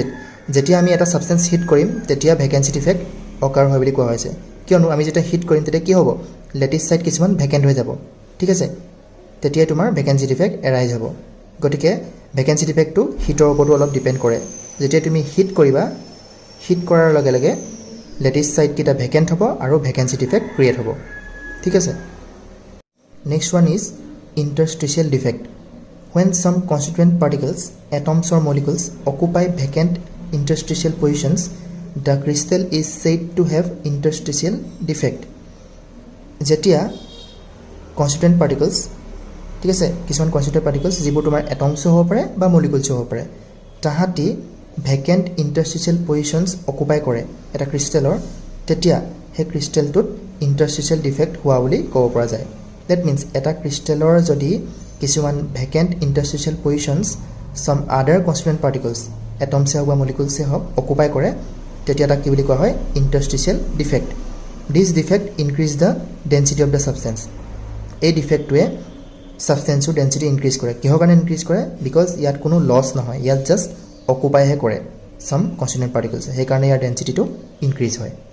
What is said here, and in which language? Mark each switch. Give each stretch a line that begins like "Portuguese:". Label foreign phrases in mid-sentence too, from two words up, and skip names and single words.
Assamese: যেতিয়া আমি এটা ছাবষ্টেন্স হিট কৰিম তেতিয়া
English: vacancy defect occur
Assamese: হয় বুলি কোৱা হৈছে কিয়নো আমি যেতিয়া হিট কৰিম তেতিয়া কি হ'ব
English: lattice site
Assamese: কিছুমান ভেকেণ্ট হৈ যাব ঠিক আছে তেতিয়াই তোমাৰ
English: vacancy defect arise
Assamese: হ'ব. গতিকে
English: vacancy defectটো
Assamese: হিটৰ ওপৰতো অলপ ডিপেণ্ড কৰে. যেতিয়া তুমি হিট কৰিবা হিট কৰাৰ লগে লগে
English: lattice siteকেইটা
Assamese: ভেকেণ্ট হ'ব আৰু
English: vacancy defect create
Assamese: হ'ব ঠিক আছে.
English: Next one is interstitial defect. When some constituent particles, atoms or molecules occupy vacant interstitial positions, the crystal is said to have interstitial defect.
Assamese: যেতিয়া
English: constituent particles
Assamese: ঠিক আছে কিছুমান
English: constituent particles
Assamese: যিবোৰ তোমাৰ atoms হ'ব পাৰে বা molecules হ'ব পাৰে তাহাঁতি
English: vacant interstitial positions occupy
Assamese: কৰে এটা ক্ৰিষ্টেলৰ তেতিয়া সেই ক্ৰিষ্টেলটোত
English: interstitial defect
Assamese: হোৱা বুলি ক'ব পৰা যায়.
English: That means
Assamese: এটা ক্ৰিষ্টেলৰ যদি কিছুমান
English: vacant interstitial positions some other constituent particles
Assamese: এটমছে হওক বা মলিকুলছে হওক অকুপাই কৰে তেতিয়া তাক কি বুলি কোৱা হয়
English: interstitial defect. This defect increase the density of the substance.
Assamese: এই ডিফেক্টটোৱে ছাবষ্টেন্সৰ ডেঞ্চিটি ইনক্ৰিজ কৰে কিহৰ কাৰণে ইনক্ৰিজ কৰে বিকজ ইয়াত কোনো লছ নহয় ইয়াত জাষ্ট অকুপাইহে কৰে
English: some constituent particles
Assamese: সেইকাৰণে ইয়াৰ ডেঞ্চিটিটো ইনক্ৰিজ হয়.